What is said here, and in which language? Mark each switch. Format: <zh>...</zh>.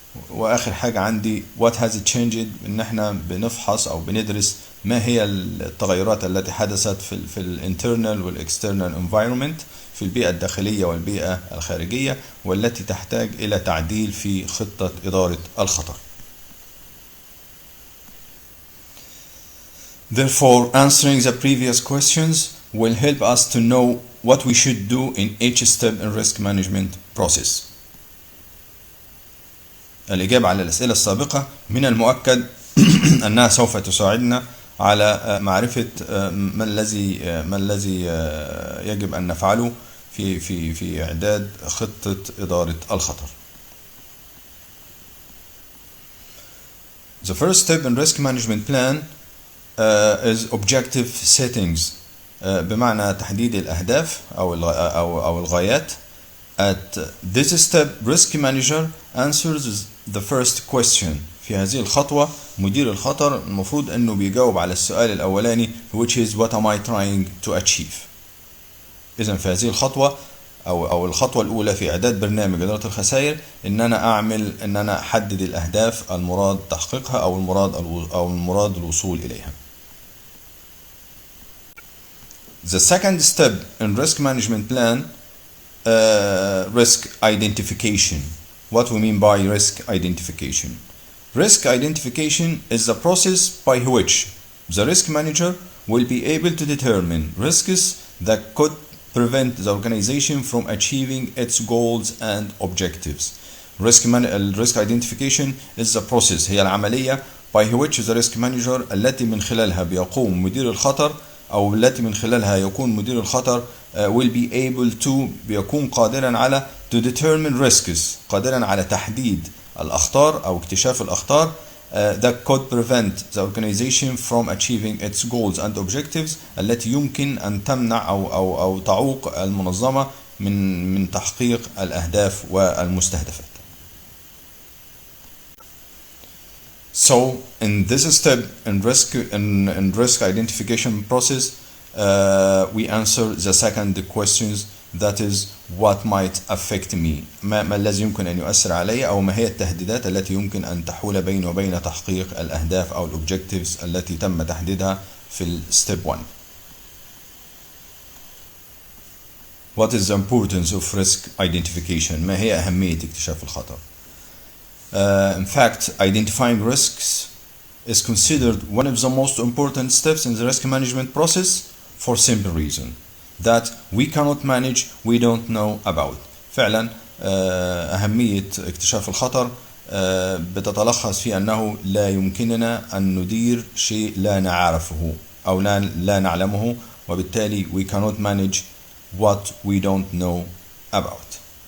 <ar>وآخر حاجة عندي</ar> <en>what has it changed؟</en> <ar>إن احنا بنفحص أو بندرس ما هي التغيرات التي حدثت في الانترنال والاكسترنال environment، في البيئة الداخلية والبيئة الخارجية، والتي تحتاج إلى تعديل في خطة إدارة الخطر.</ar> <en>Therefore, answering the previous questions will help us to know what we should do in each step in risk management process.</en> <ar>الإجابة على الأسئلة السابقة من المؤكد أنها سوف تساعدنا على معرفة ما الذي يجب أن نفعله في إعداد خطة إدارة الخطر.</ar> <en>The first step in risk management plan is objective settings.</en> <ar>بمعنى تحديد الأهداف أو الغايات.</ar> <en>At this step, risk manager answers the first question.</en> <ar>في هذه الخطوة مدير الخطر المفروض أنه بيجاوب على السؤال الأولاني</ar> <en>which is what am I trying to achieve.</en> <ar>إذن في هذه الخطوة أو الخطوة الأولى في إعداد برنامج إدارة الخسائر إن أنا أحدد الأهداف المراد تحقيقها أو المراد الوصول إليها.</ar> <en>The second step in risk management plan, risk identification. What we mean by risk identification? Risk identification is the process by which the risk manager will be able to determine risks that could prevent the organization from achieving its goals and objectives. Risk identification is the process،</en> <ar>هي العملية</ar> <en>by which the risk manager</en> <ar>التي من خلالها بيقوم مدير الخطر أو التي من خلالها يكون مدير الخطر</ar> <en>will be able to</en> <ar>بيكون قادرا على</ar> <en>to determine risks،</en> <ar>قادرا على تحديد الأخطار أو اكتشاف الأخطار</ar> <en>that could prevent the organization from achieving its goals and objectives،</en> <ar>التي يمكن أن تمنع أو تعوق المنظمة من تحقيق الأهداف والمستهدفات.</ar> <en>So in this step in risk identification process, we answer the second questions, that is what might affect me.</en> <ar>ما الذي يمكن أن يؤثر علي أو ما هي التهديدات التي يمكن أن تحول بيني وبين تحقيق الأهداف أو الأوبجكتيفز التي تم تحديدها في step 1.</ar> <en>What is the importance of risk identification؟</en> <ar>ما هي أهمية اكتشاف الخطر؟</ar> <en>In fact, identifying risks is considered one of the most important steps in the risk management process for simple reason that we cannot manage, we don't know about.</en> <ar>فعلا أهمية اكتشاف الخطر بتتلخص في أنه لا يمكننا أن ندير شيء لا نعرفه أو لا نعلمه، وبالتالي</ar> <en>we cannot manage what we don't know about.</en>